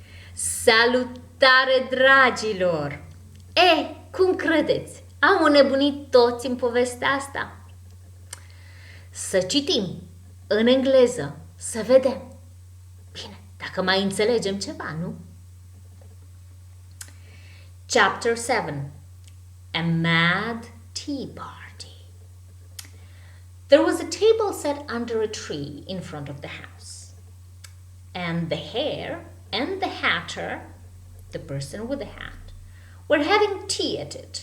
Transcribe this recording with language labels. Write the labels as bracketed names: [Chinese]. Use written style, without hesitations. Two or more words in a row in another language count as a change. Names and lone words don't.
[Romanian] Salutare, dragilor! Cum credeți? Am înnebunit toți în povestea asta? Să citim în engleză, să vedem. Bine, dacă mai înțelegem ceva, nu? [English] Chapter 7. A Mad Tea Party. There was a table set under a tree in front of the house, and the hare and the hatter, the person with the hat, were having tea at it.